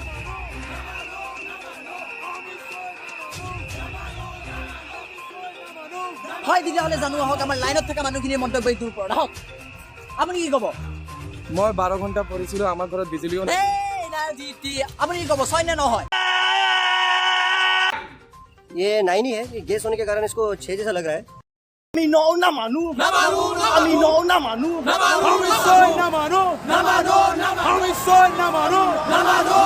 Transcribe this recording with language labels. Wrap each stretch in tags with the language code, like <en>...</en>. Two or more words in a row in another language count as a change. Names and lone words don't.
<as>হয় তেতিয়াহ'লে জানো আহক আমাৰ লাইনত থকা মানুহখিনিৰ মন্তব্য এইটোৰ ওপৰত আহক আপুনি কি ক'ব মই 12 ঘণ্টা পঢ়িছিলোঁ আমাৰ ঘৰত বিজুলীও নাই আপুনি কি ক'ব 6 নে 9 হয়</as> <hi>ये 9 ही है ये गैस होने के कारण इसको 6 जैसा लग रहा है</hi> <as>আমি 9 না মানু আমি 9 না মানু আমি 6 না মানু আমি 6 না মানু</as>